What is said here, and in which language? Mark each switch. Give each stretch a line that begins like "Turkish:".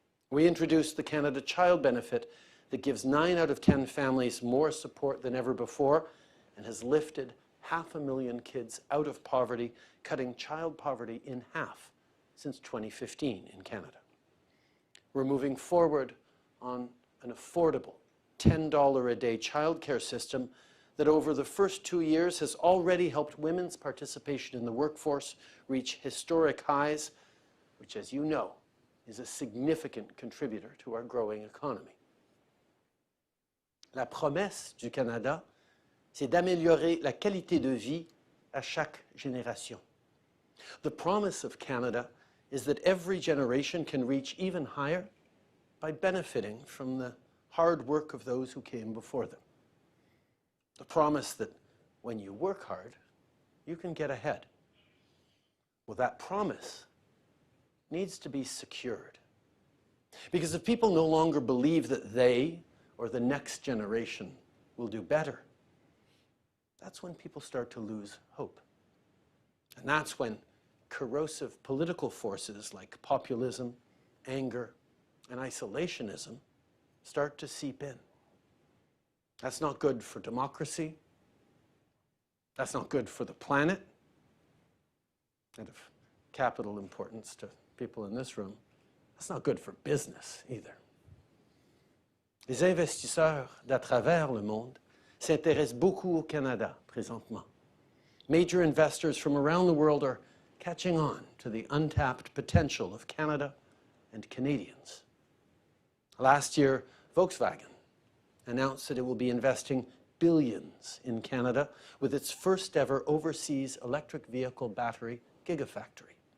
English: We introduced the Canada Child Benefit that gives 9 out of 10 families more support than ever before and has lifted 500,000 kids out of poverty, cutting child poverty in half since 2015 in Canada. We're moving forward on an affordable $10 a day childcare system that over the first 2 years has already helped women's participation in the workforce reach historic highs, which, as you know, is a significant contributor to our growing economy.
French: La promesse du Canada, c'est d'améliorer la qualité de vie à chaque génération.
English: The promise of Canada is that every generation can reach even higher by benefiting from the hard work of those who came before them. The promise that when you work hard, you can get ahead. Well, that promise needs to be secured. Because if people no longer believe that they or the next generation will do better, that's when people start to lose hope. And that's when corrosive political forces like populism, anger, and isolationism start to seep in. That's not good for democracy. That's not good for the planet. And of capital importance to people in this room, that's not good for business either.
French: Les investisseurs d'à travers le monde s'intéressent beaucoup au Canada présentement.
English: Major investors from around the world are catching on to the untapped potential of Canada and Canadians. Last year, Volkswagen announced that it will be investing billions in Canada with its first ever overseas electric vehicle battery gigafactory.